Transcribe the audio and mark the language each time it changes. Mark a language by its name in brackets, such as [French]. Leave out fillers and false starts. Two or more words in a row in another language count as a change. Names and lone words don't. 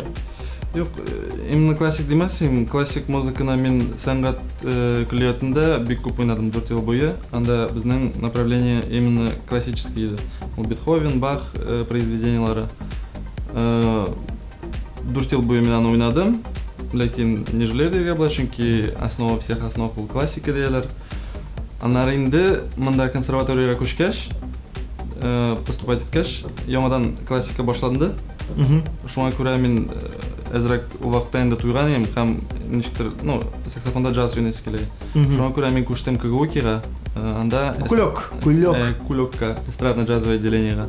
[Tatar] Юк, именно классик демәсем, классик музыканы мен сәнгать көллиятында бик күп уйнадым 4 ел буе. Анда безнең [Russian] направление именно классический [Tatar] иде. Ул Бетховен, Бах произведениялары. 4 ел буе мен аны уйнадым. Ләкин [Russian] не жалею [Tatar] дигән була, чөнки [Russian] основа всех основ [Tatar] ул классика дияләр. Аннары инде монда консерваториягә күчкәч, поступать иткәч, яңадан классика башланды. Шуңа күрә мин әзрәк ул вакытта инде туйган идем һәм ничектер, саксофонда джаз уйныйсы килә. Шуңа күрә мин күчтем КГУ-га, анда кулёкка, [Russian] эстрадно-джазовое отделениега.